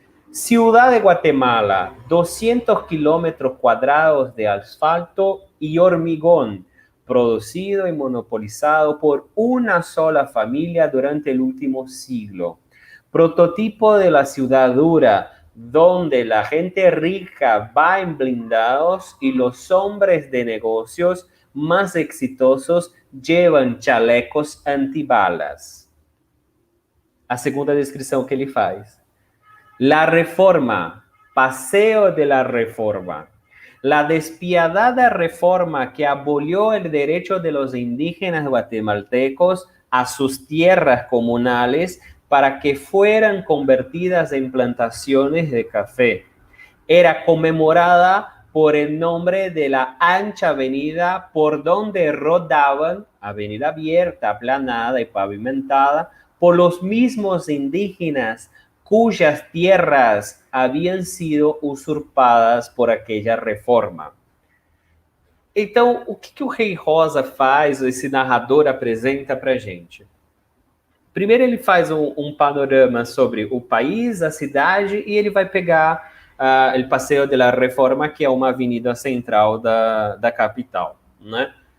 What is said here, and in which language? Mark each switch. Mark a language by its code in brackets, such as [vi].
[es] Ciudad de Guatemala, 200 kilómetros cuadrados de asfalto y hormigón, producido y monopolizado por una sola familia durante el último siglo. Prototipo de la ciudad dura, donde la gente rica va en blindados y los hombres de negocios más exitosos llevan chalecos antibalas. [pt] A segunda descrição que ele faz. [es] La Reforma, Paseo de la Reforma. La despiadada reforma que abolió el derecho de los indígenas guatemaltecos a sus tierras comunales para que fueran convertidas en plantaciones de café. Era conmemorada por el nombre de la ancha avenida por donde rodaban, avenida abierta, aplanada y pavimentada, por los mismos indígenas cuyas tierras habían sido usurpadas por aquela reforma. [pt] Então, o que o Rei Rosa faz, esse narrador apresenta para a gente? Primeiro ele faz um panorama sobre o país, a cidade, e ele vai pegar o Paseo de la Reforma, que é uma avenida central da capital, né?